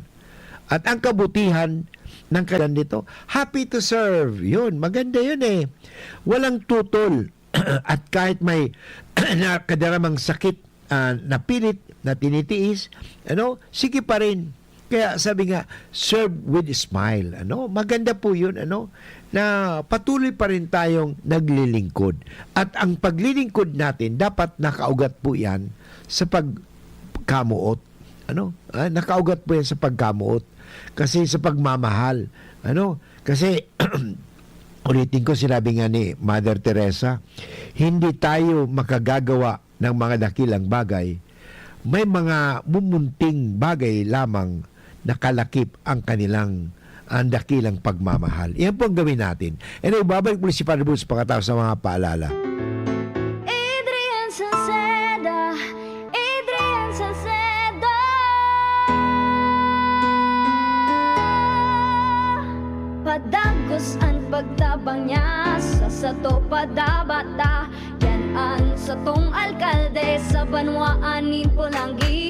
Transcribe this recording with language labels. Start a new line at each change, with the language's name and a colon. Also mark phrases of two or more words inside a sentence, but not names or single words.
Filipino: At ang kabutihan ng kailan nito,
English: happy to serve.
Filipino: Yun, maganda yun eh. Walang tutol at kahit may kadaramang sakit na pilit na tinitiis, sige pa rin. Kaya sabi nga,
English: serve with a smile.
Filipino: Maganda po yun, na patuloy pa rin tayong naglilingkod. At ang paglilingkod natin, dapat nakaugat po yan sa pagkamuot. Nakaugat po yan sa pagkamuot. Kasi sa pagmamahal. Kasi, ulitin ko, sinabi nga ni Mother Teresa, hindi tayo makagagawa ng mga dakilang bagay. May mga mumunting bagay lamang nakalakip ang kanilang ang dakilang pagmamahal. Yan po ang gawin natin. Babalik muli si Father Boots pagkatapos sa mga paalala. Adrian Salceda, Adrian Salceda.
Bikol: Padagos ang pagtabang niya sa sato padabata. Yan sa tong alkalde sa banwaanin Pulangi.